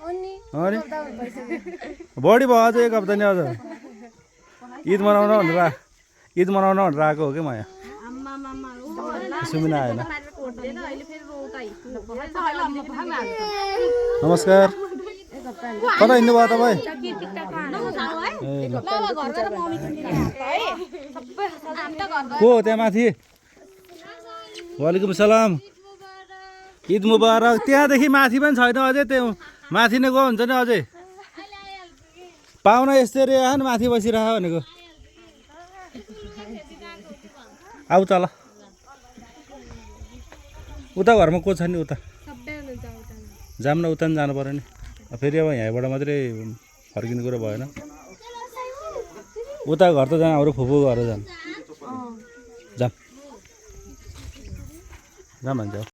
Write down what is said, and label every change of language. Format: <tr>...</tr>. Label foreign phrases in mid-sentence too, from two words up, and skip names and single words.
<ne>बढी भयो अझ एक हप्ता नि अझ ईद मनाउन भनेर आएको हो कि म यहाँ सुमिना आएन नमस्कार कता हिँड्नु भयो तपाईँ को हो त्यहाँ माथि</ne> <ar>وعليكم السلام عيد مبارك</ar> <ne>त्यहाँदेखि माथि पनि छैन अझै त्यो माथि नै गयो हुन्छ नि अझै पाहुना यस्तै आयो नि माथि बसिरह भनेको आऊ तल उता घरमा को छ नि उता जाम न उता नि जानु पर्यो नि फेरि अब यहाँबाट मात्रै फर्किने कुरो भएन उता घर त जानु हाम्रो फुपू घर जानु जाम जाम भन्छ</ne>